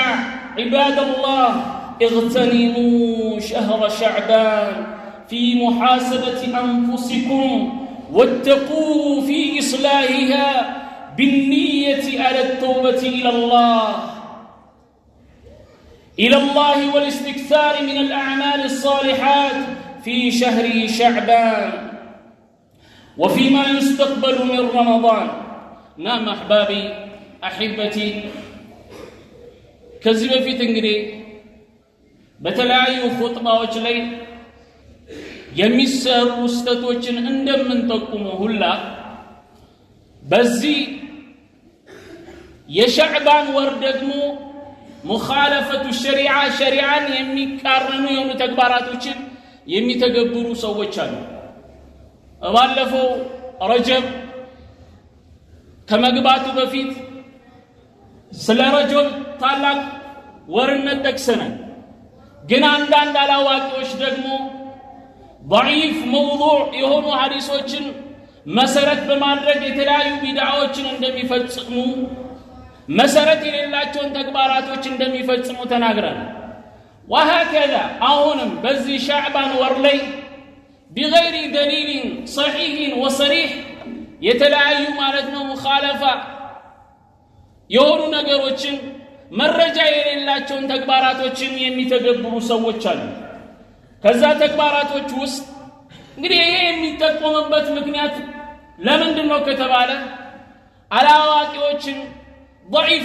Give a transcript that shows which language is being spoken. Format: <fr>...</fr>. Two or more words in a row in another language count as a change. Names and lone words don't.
<ar>عباد الله، اغتنموا شهر شعبان في محاسبة أنفسكم واتقوا في إصلاحها بالنية على التوبة إلى الله والاستكثار من الأعمال الصالحات في شهر شعبان وفيما يستقبل من رمضان. نعم أحبابي أحبتي،</ar> <am>ከዚህ በፊት እንግዲህ በተለያዩ ኹጥባዎች ላይ የሚሰሩ ስተቶችን እንደምንጠቁመው ሁላ በዚህ የሻዕባን ወር ደግሞ</am> <ar>مخالفة الشريعة</ar> <am>የሚቃረኑ የሆኑ ተግባራቶችን የሚተገብሩ ሰዎች አሉ። ባለፈው ረጀብ ከመግባቱ በፊት ስለ ረጀብ ታላቅ ወርነት ጠቅሰናል። ግን አንዳንድ አላዋቂዎች ደግሞ ضعيف موضوع የሆኑ ሐዲሶችን መሰረት በማድረግ የተለያዩ ቢድዓዎችን እንደሚፈጽሙ መሰረት የሌላቸውን ተግባራቶች እንደሚፈጽሙ ተናግረናል። وهكذا አሁንም በዚህ ሻዕባን ወር ላይ بغير</am> <ar>دليل صحيح وصريح</ar> <am>የተለያዩ ማለት ነው ሙኻለፋ የሆኑ ነገሮችን መረጃ የሌላቸውን ተግባራቶችን የሚተገብሩ ሰዎች አሉ። ከዛ ተግባራቶች ውስጥ እንግዲህ ይሄ የሚጠቆምበት ምክንያት ለምንድነው ከተባለ አላዋቂዎችን ضعيف</am>